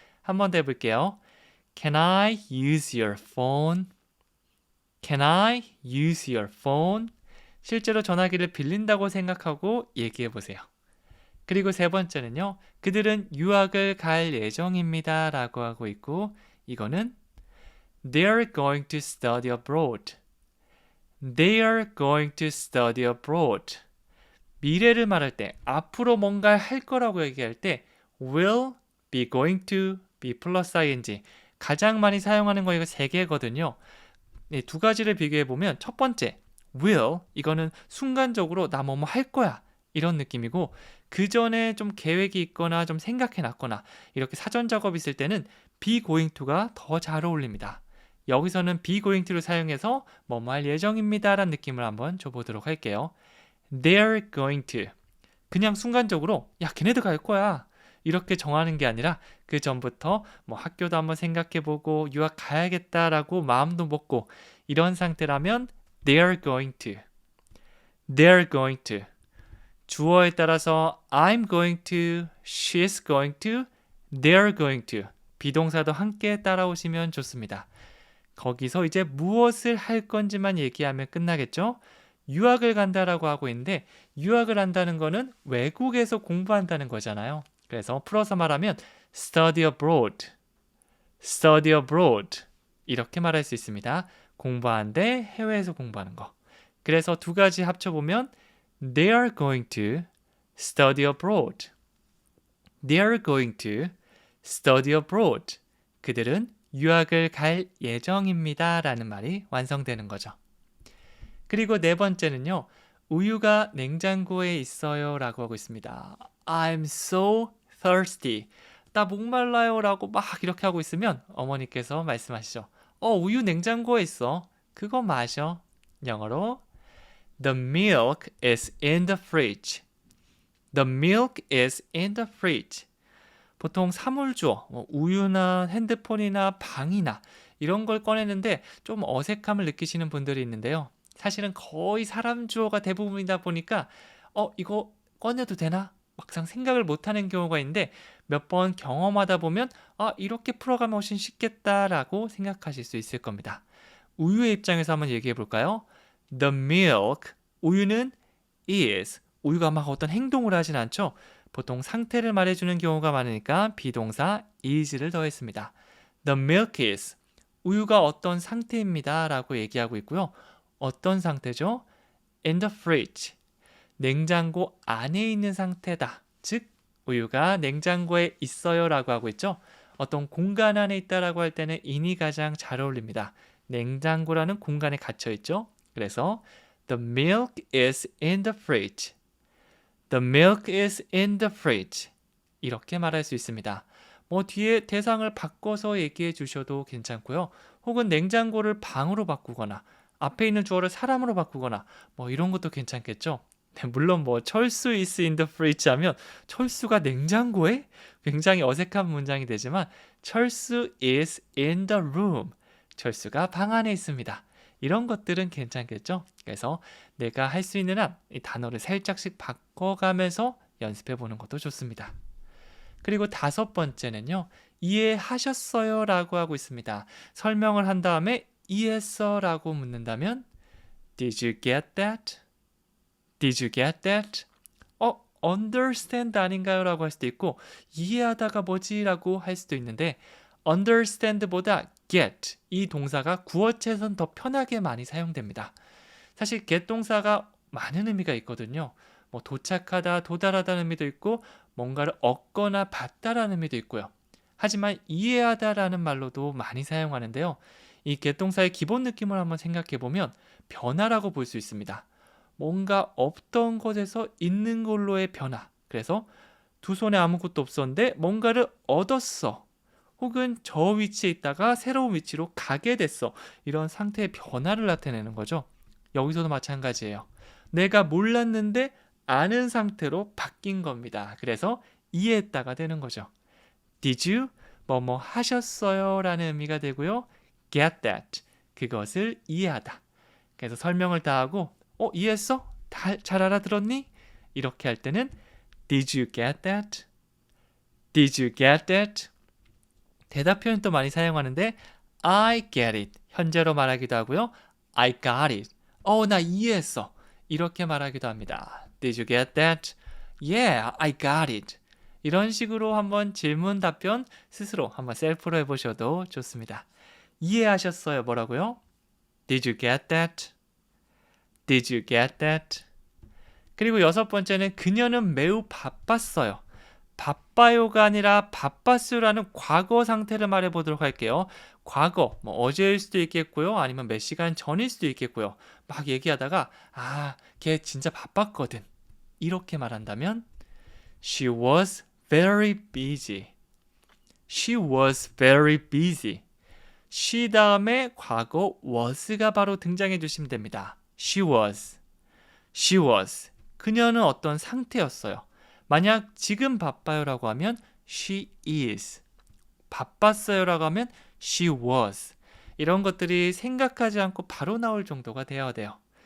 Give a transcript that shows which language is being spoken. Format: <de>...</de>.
<ko>한 번 더 해볼게요.</ko> <en>Can I use your phone? Can I use your phone?</en> <ko>실제로 전화기를 빌린다고 생각하고 얘기해 보세요. 그리고 세 번째는요. 그들은 유학을 갈 예정입니다. 라고 하고 있고 이거는</ko> <en>They're going to study abroad. They're going to study abroad.</en> <ko>미래를 말할 때 앞으로 뭔가를 할 거라고 얘기할 때 will, be going to, be 플러스 ing 가장 많이 사용하는 거 이거 세 개거든요. 네, 두 가지를 비교해 보면 첫 번째 will 이거는 순간적으로 나 뭐뭐 할 거야 이런 느낌이고 그 전에 좀 계획이 있거나 좀 생각해 놨거나 이렇게 사전 작업 있을 때는 be going to가 더 잘 어울립니다. 여기서는 be going to를 사용해서 뭐뭐 할 예정입니다 라는 느낌을 한번 줘보도록 할게요. They're going to 그냥 순간적으로 야 걔네들 갈 거야 이렇게 정하는 게 아니라 그 전부터 뭐 학교도 한번 생각해보고 유학 가야겠다라고 마음도 먹고 이런 상태라면 they're going to.</ko> <en>They're going to.</en> <ko>주어에 따라서</ko> <en>I'm going to, she's going to, they're going to.</en> <ko>비동사도 함께 따라오시면 좋습니다. 거기서 이제 무엇을 할 건지만 얘기하면 끝나겠죠? 유학을 간다라고 하고 있는데 유학을 한다는 거는 외국에서 공부한다는 거잖아요. 그래서 풀어서 말하면 study abroad, study abroad 이렇게 말할 수 있습니다. 공부하는데 해외에서 공부하는 거. 그래서 두 가지 합쳐보면</ko> <en>They are going to study abroad. They are going to study abroad.</en> <ko>그들은 유학을 갈 예정입니다. 라는 말이 완성되는 거죠. 그리고 네 번째는요. 우유가 냉장고에 있어요. 라고 하고 있습니다.</ko> <en>I'm so thirsty.</en> <ko>나 목말라요. 라고 막 이렇게 하고 있으면 어머니께서 말씀하시죠. 우유 냉장고에 있어. 그거 마셔. 영어로</ko> <en>The milk is in the fridge. The milk is in the fridge.</en> <ko>보통 사물주어, 우유나 핸드폰이나 방이나 이런 걸 꺼내는데 좀 어색함을 느끼시는 분들이 있는데요. 사실은 거의 사람 주어가 대부분이다 보니까 이거 꺼내도 되나? 막상 생각을 못하는 경우가 있는데 몇 번 경험하다 보면 이렇게 풀어가면 훨씬 쉽겠다라고 생각하실 수 있을 겁니다. 우유의 입장에서 한번 얘기해 볼까요? The milk, 우유는 is 우유가 막 어떤 행동을 하진 않죠. 보통 상태를 말해주는 경우가 많으니까 비동사 is를 더했습니다.</ko> <en>The milk is</en> <ko>우유가 어떤 상태입니다 라고 얘기하고 있고요. 어떤 상태죠?</ko> <en>In the fridge</en> <ko>냉장고 안에 있는 상태다. 즉 우유가 냉장고에 있어요 라고 하고 있죠. 어떤 공간 안에 있다라고 할 때는 in이 가장 잘 어울립니다. 냉장고라는 공간에 갇혀 있죠.</ko> <en>그래서 The milk is in the fridge. The milk is in the fridge.</en> <ko>이렇게 말할 수 있습니다. 뭐 뒤에 대상을 바꿔서 얘기해 주셔도 괜찮고요. 혹은 냉장고를 방으로 바꾸거나 앞에 있는 주어를 사람으로 바꾸거나 뭐 이런 것도 괜찮겠죠. 네, 물론 뭐 철수 is in the fridge 하면 철수가 냉장고에 굉장히 어색한 문장이 되지만 철수 is in the room. 철수가 방 안에 있습니다. 이런 것들은 괜찮겠죠? 그래서 내가 할 수 있는 한 이 단어를 살짝씩 바꿔가면서 연습해 보는 것도 좋습니다. 그리고 다섯 번째는요. 이해하셨어요? 라고 하고 있습니다. 설명을 한 다음에 이해했어? 라고 묻는다면</ko> <en>Did you get that? Did you get that?</en> <ko>understand 아닌가요? 라고 할 수도 있고 이해하다가 뭐지? 라고 할 수도 있는데 understand보다 get 이 동사가 구어체에선 더 편하게 많이 사용됩니다. 사실 get 동사가 많은 의미가 있거든요. 뭐 도착하다, 도달하다는 의미도 있고 뭔가를 얻거나 받다라는 의미도 있고요. 하지만 이해하다라는 말로도 많이 사용하는데요. 이 get 동사의 기본 느낌을 한번 생각해 보면 변화라고 볼 수 있습니다. 뭔가 없던 것에서 있는 걸로의 변화. 그래서 두 손에 아무것도 없었는데 뭔가를 얻었어. 혹은 저 위치에 있다가 새로운 위치로 가게 됐어. 이런 상태의 변화를 나타내는 거죠. 여기서도 마찬가지예요. 내가 몰랐는데 아는 상태로 바뀐 겁니다. 그래서 이해했다가 되는 거죠. Did you 뭐뭐 하셨어요? 라는 의미가 되고요.</ko> <en>Get that</en> <ko>그것을 이해하다. 그래서 설명을 다 하고 이해했어? 잘 알아들었니? 이렇게 할 때는</ko> <en>Did you get that? Did you get that?</en> <ko>대답 표현도 많이 사용하는데</ko> <en>I get it</en> <ko>현재로 말하기도 하고요.</ko> <en>I got it</en> <ko>나 이해했어 이렇게 말하기도 합니다.</ko> <en>Did you get that? Yeah, I got it</en> <ko>이런 식으로 한번 질문 답변 스스로 한번 셀프로 해보셔도 좋습니다. 이해하셨어요? 뭐라고요?</ko> <en>Did you get that? Did you get that?</en> <ko>그리고 여섯 번째는 그녀는 매우 바빴어요. 바빠요가 아니라 바빴어요라는 과거 상태를 말해보도록 할게요. 과거, 뭐 어제일 수도 있겠고요. 아니면 몇 시간 전일 수도 있겠고요. 막 얘기하다가 걔 진짜 바빴거든. 이렇게 말한다면</ko> <en>She was very busy. She was very busy.</en> <ko>she 다음에 과거 was가 바로 등장해 주시면 됩니다.</ko> <en>She was. She was.</en> <ko>그녀는 어떤 상태였어요. 만약 지금 바빠요라고 하면 she is. 바빴어요라고 하면 she was. 이런 것들이 생각하지 않고 바로 나올 정도가 되어야 돼요.</ko>